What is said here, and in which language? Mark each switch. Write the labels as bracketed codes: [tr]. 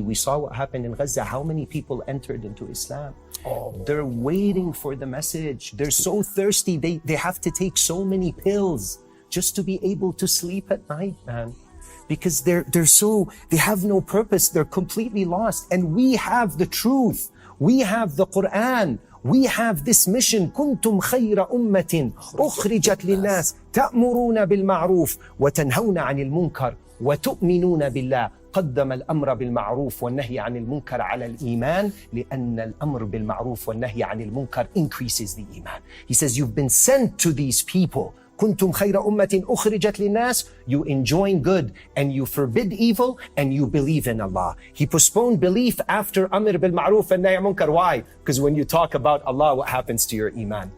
[en] We saw what happened in Gaza. How many people entered into Islam? They're waiting for the message. They're so thirsty. They have to take so many pills just to be able to sleep at night, man. Because they have no purpose. They're completely lost. And we have the truth. We have the Qur'an. We have this mission. [ar] كنتم خير أمة أخرجت للناس تأمرون بالمعروف وتنهون عن المنكر وتؤمنون بالله. قدم الأمر بالمعروف والنهي عن المنكر على الإيمان لأن الأمر بالمعروف والنهي عن المنكر [en] increases the iman. He says, you've been sent to these people. [ar] كنتم خير أمة أخرجت للناس. [en] You enjoin good and you forbid evil and you believe in Allah. He postponed belief after Amr bil Ma'ruf and Nahy Munkar. Why? Because when you talk about Allah, what happens to your iman?